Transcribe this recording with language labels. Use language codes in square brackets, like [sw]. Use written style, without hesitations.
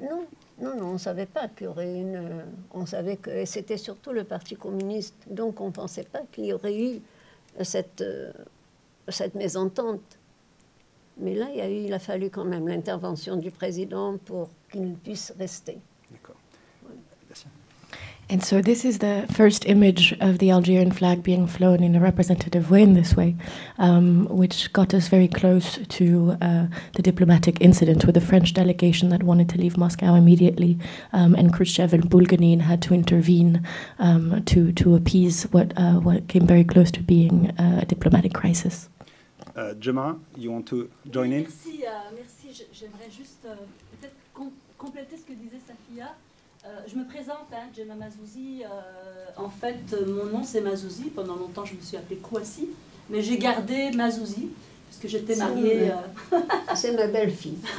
[fr] Non, on ne savait pas qu'il y aurait une... On savait que c'était surtout le Parti communiste, donc on ne pensait pas qu'il y aurait eu cette mésentente. Mais là, il a fallu quand même l'intervention du président pour qu'il puisse rester. D'accord. [en] And so this is the first image of the Algerian flag being flown in a representative way in this way, which got us very close to the diplomatic incident with the French delegation that wanted to leave Moscow immediately, and Khrushchev and Bulganin had to intervene to appease what came very close to being a diplomatic crisis. Gemma, you want to join in? [fr] Merci. J'aimerais juste peut-être compléter ce que disait Safia. Je me présente, Gemma Mazouzi. En fait, mon nom c'est Mazouzi. Pendant longtemps, je me suis appelée Kouassi, mais j'ai gardé Mazouzi parce que j'étais mariée. C'est ma belle-fille.